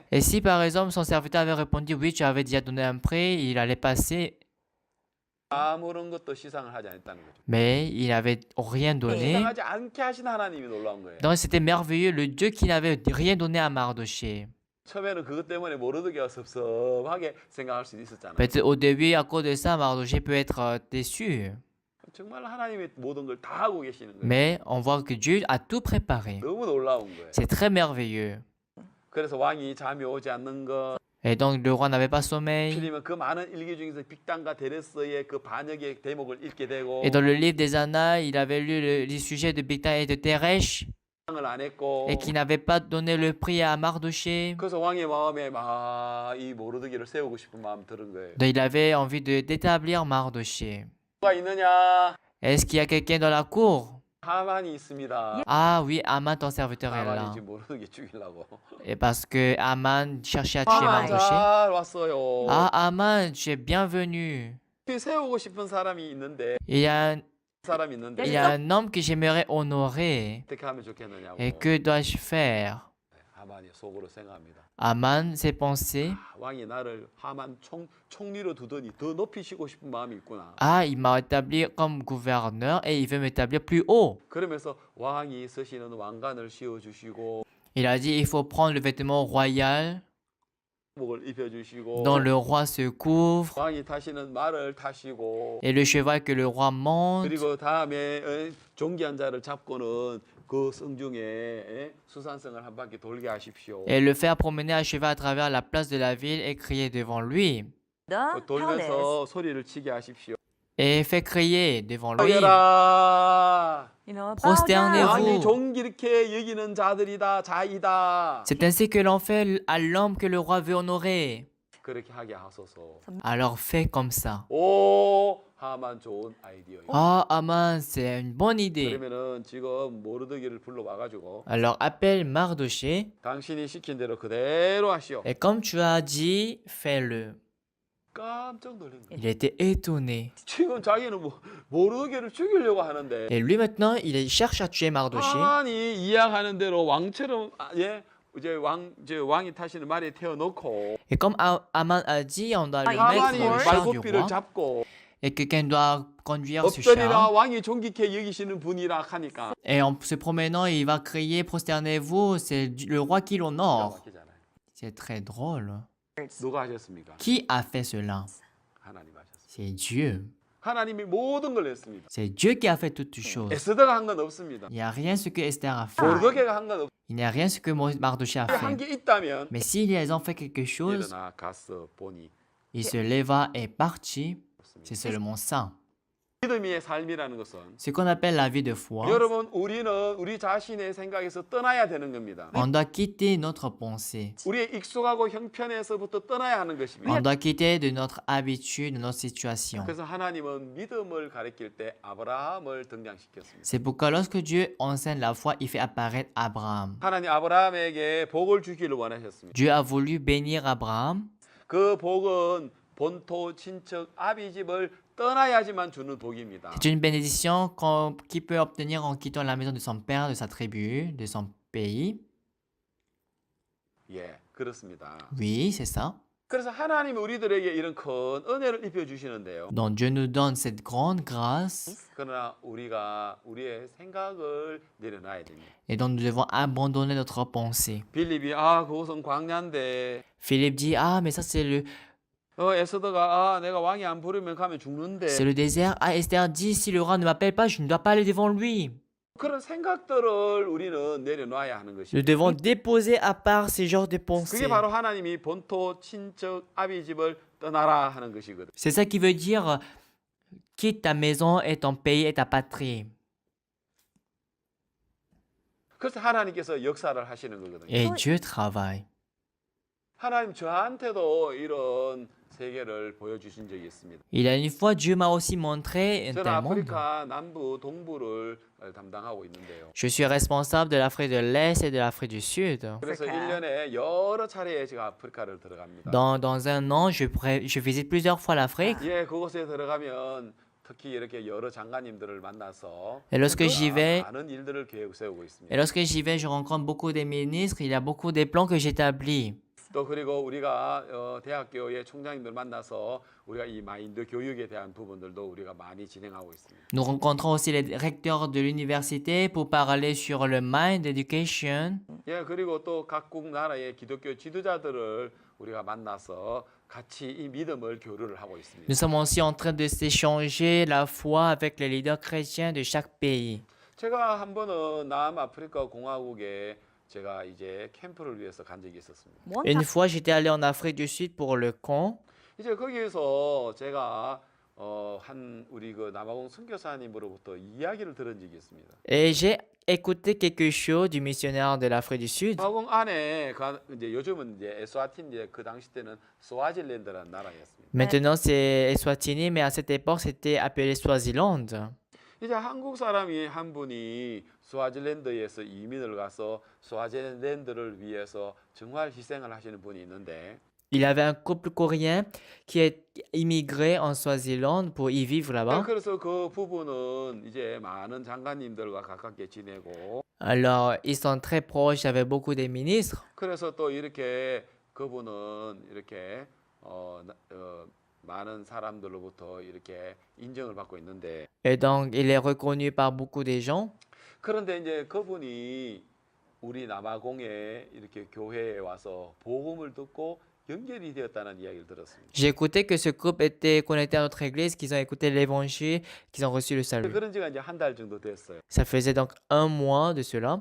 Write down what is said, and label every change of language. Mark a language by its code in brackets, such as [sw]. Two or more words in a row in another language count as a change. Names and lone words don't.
[fr] Et si par exemple son serviteur avait répondu, oui, tu avais déjà donné un prix, il allait passer, [ko] 아무런 것도 시상을 하지 않았다는 거죠. [fr] mais il n'avait rien donné. [ko] 시상하지 않게 하신 하나님이 놀라운 거예요. [fr] Donc c'était merveilleux, le Dieu qui n'avait rien donné à Mardochée. [ko] 처음에는 그것 때문에 모르드게가 섭섭하게 생각할 수도 있었잖아요. [fr] Peut-être au début, à cause de ça, Mardochée peut être déçu. [ko] 정말 하나님이 모든 걸 다 하고 계시는 거예요. [fr] Mais on voit que Dieu a tout préparé. [ko] 너무 놀라운 거예요. [fr] C'est très merveilleux. [ko] 그래서 왕이 잠이 오지 않는 것 [fr] Et donc le roi n'avait pas sommeil. [ko] 필이면 그 많은 일기 중에서 빅단과 데레스의 그 반역의 대목을 읽게 되고 [fr] Et dans le livre des Annales, il avait lu les sujets de Bigtan et de Teresh [ko] 상을 안 했고 [fr] et qui n'avaient pas donné le prix à Mardochée. [ko] 그래서 왕의 마음에 막 이 모르드기를 세우고 싶은 마음 들은 거예요. [fr] Donc il avait envie d'établir Mardochée. [ko] 누가 있느냐? [fr] Est-ce qu'il y a quelqu'un dans la cour? [ko] 하만이 있습니다. [fr] Ah oui, Aman, ton serviteur est là. [ko] 하만이 지금 모르드기 죽이려고. [fr] Et parce que Aman cherchait à tuer [ko] 하만 [fr] Mardochée. [ko] 잘 왔어요. [fr] Ah, Aman, tu es bienvenu. [ko] 세우고 싶은 사람이 있는데 [fr] Il y a un, [ko] 사람이 있는데 [fr] il y a un homme que j'aimerais honorer. [ko] 어떻게 하면 좋겠느냐고. [fr] Et que dois-je faire? [ko] 하만이 속으로 생각합니다. [fr] Aman s'est pensé, [ko] 왕이 나를 하만 총리로 두더니 더 높이시고 싶은 마음이 있구나. [fr] ah, il m'a établi comme gouverneur et il veut m'établir plus haut. [ko] 그러면서 왕이 쓰시는 왕관을 씌워 주시고 [fr] Il a dit, il faut prendre le vêtement royal [ko] 목을 입혀 주시고 [fr] dont le roi se couvre [ko] 왕이 타시는 말을 타시고 [fr] et le cheval que le roi monte. [ko] 그리고 다음에 존귀한 자를 잡고는 그 성중에 수산성을 한 바퀴 돌게 하십시오. [fr] Et le faire promener à cheval à travers la place de la ville et crier devant lui. [en] The palace. [ko] 돌면서 소리를 치게 하십시오. [fr] Et fait crier devant lui. [ko] 하여라 [en] You know, bow [fr] Prosternez-vous. [en] down. [ko] 왕이 존귀롭게 여기는 자들이다 자이다 [fr] C'est ainsi que l'on fait à l'homme que le roi veut honorer. [ko] 그렇게 하게 하소서. [fr] Alors fais comme ça. [ko] 오 하만 좋은 아이디어예요. [fr] Ah, Aman, c'est une bonne idée. [ko] 그러면은 지금 모르드기를 불러와가지고 [fr] Alors appelle Mardochée [ko] 당신이 시킨 대로 그대로 하시오. [fr] et comme tu as dit, fais-le. [ko] 깜짝 놀란 거예요. [fr] Il était étonné. [ko] 지금 자기는 모르드기를 죽이려고 하는데 [fr] Et lui maintenant, il cherche à tuer Mardochée. [ko] 하만이 이야기하는 대로 왕처럼 이제 왕이 타시는 말에 태워놓고 [fr] Et comme Aman a dit, on doit le Ah, mettre [ko] 하만이 [fr] dans le char du [ko] 말고삐를 [fr] roi [ko] 잡고 [fr] et quelqu'un doit conduire ce [ko] 엎드리라 [fr] char. [ko] 왕이 존귀케 여기시는 분이라 하니까 [fr] Et en se promenant, il va crier, prosternez-vous, c'est le roi qui l'honore. [ko] 막히잖아요. [fr] C'est très drôle. [ko] 누가 하셨습니까? [fr] Qui a fait cela? [ko] 하나님 하셨어요. [fr] C'est Dieu. [ko] 하나님이 모든 걸 했습니다. [fr] C'est Dieu qui a fait toutes choses. [ko] 에스더가 한 건 없습니다. [fr] Il n'y a rien ce que Esther a fait. [ko] 모르드게가 한 건 없. [fr] Il n'y a rien ce que Mardochée a [ko] 한 [fr] fait. [ko] 게 있다면 [fr] Mais s'ils ont fait quelque chose, [ko] 일어나 갔어 보니 [fr] il se leva et partit. C'est seulement ça. [ko] 믿음의 삶이라는 것은 [fr] Ce qu'on appelle la vie de foi, [ko] 여러분 우리는 우리 자신의 생각에서 떠나야 되는 겁니다. [fr] on doit quitter notre pensée. [ko] 우리의 익숙하고 형편에서부터 떠나야 하는 것입니다. [fr] On doit quitter de notre habitude, de notre situation. [ko] 그래서 하나님은 믿음을 가리킬 때 아브라함을 등장시켰습니다. [fr] C'est pourquoi lorsque Dieu enseigne la foi, il fait apparaître Abraham. [ko] 하나님 아브라함에게 복을 주기를 원하셨습니다. [fr] Dieu a voulu bénir Abraham. [ko] 그 복은 본토 친척 아비 집을 떠나야지만 주는 복입니다. [fr] C'est une bénédiction qu'il peut obtenir en quittant la maison de son père, de sa tribu, de son pays. [ko] 예, 그렇습니다. [fr] Oui, c'est ça. [ko] 그래서 하나님이 우리들에게 이런 큰 은혜를 입혀 주시는데요. [fr] Donc Dieu nous donne cette grande grâce [ko] 그러나 우리가 우리의 생각을 내려놔야 됩니다. [fr] et donc nous devons abandonner notre pensée. [ko] 빌립이 그것은 광야인데 [fr] Philippe dit, ah, mais ça c'est [ko] 에스더가 내가 왕이 안 부르면 가면 죽는데 [fr] le désert. Ah, Esther dit, si le roi ne m'appelle pas, je ne dois pas aller devant lui. [ko] 그런 생각들을 우리는 내려놔야 하는 [fr] Nous [ko] 것입니다. [fr] devons déposer à part ces genres de [ko] 그게 [fr] pensées. [ko] 바로 하나님이 본토 친척 아비 집을 떠나라 하는 것이거든. [fr] C'est ça qui veut dire quitte ta maison et ton pays et ta patrie. [ko] 그래서 하나님께서 역사를 하시는 거거든요. [fr] Et Dieu travaille. [ko] 하나님 저한테도 이런 세계를 보여주신 적이 있습니다. [fr] Il y a une fois, Dieu m'a aussi montré un [ko] 저는 [fr] tel monde. [ko] 아프리카 남부 동부를 담당하고 있는데요. [fr] Je suis responsable de l'Afrique de l'Est et de l'Afrique du Sud. [ko] 그래서 아프리카. 1년에 여러 차례 제가 아프리카를 들어갑니다. [fr] Dans un an, je visite plusieurs fois l'Afrique. [ko] 예, 그곳에 들어가면 특히 이렇게 여러 장관님들을 만나서 [fr] Et lorsque [ko] 그 [fr] j'y vais, [ko] 많은 일들을 계획 세우고 [fr] et [ko] 있습니다. [fr] lorsque j'y vais, je rencontre beaucoup des ministres. Il y a beaucoup des plans que j'établis. [ko] 또 그리고 우리가 대학교의 총장님들 만나서 우리가 이 마인드 교육에 대한 부분들도 우리가 많이 진행하고 있습니다. [fr] Nous rencontrons aussi les recteurs de l'université pour parler sur le [en] mind education. [ko] 예, 그리고 또 각국 나라의 기독교 지도자들을 우리가 만나서 같이 이 믿음을 교류를 하고 있습니다. [fr] Nous sommes aussi en train de s'échanger la foi avec les leaders chrétiens de chaque pays. [ko] 제가 한 번은 남아프리카 공화국에 제가 이제 캠프를 위해서 간 적이 있었습니다. [fr] Une fois, j'étais allé en Afrique du Sud pour le camp. [ko] 이제 거기에서 제가 한 우리 그 남아공 선교사님으로부터 이야기를 들은 적이 있습니다. [fr] Et j'ai écouté quelque chose du missionnaire de l'Afrique du Sud. [ko] 남아공 안에 이제 요즘은 이제 에스와틴인데 그 당시 때는 스와질랜드라는 나라였습니다. [fr] Maintenant, c'est Eswatini, mais à cette époque, c'était appelé Swaziland. [ko] 이제 한국 사람이 한 분이 스와질랜드에서 이민을 가서 스와질랜드를 위해서 정말 희생을 하시는 분이 있는데 [fr] Il y avait un couple coréen qui est immigré en Swaziland pour y vivre là-bas. [ko] 그래서 그 부부는 이제 많은 장관님들과 가깝게 지내고 [fr] Alors, ils sont très proches avec beaucoup des ministres. [ko] 그래서 또 이렇게 그분은 이렇게 많은 사람들로부터 이렇게 인정을 받고 있는데 [fr] Et donc, il est reconnu par beaucoup des gens. [ko] 그런데 이제 그분이 우리 남아공에 이렇게 교회에 와서 복음을 듣고 연결이 되었다는 이야기를 들었습니다. [fr] J'ai écouté que ce couple était connecté à notre église, qu'ils ont écouté l'évangile, qu'ils ont reçu le salut. [ko] 그런 지가 이제 한 달 정도 됐어요. [fr] Ça faisait donc un mois de cela.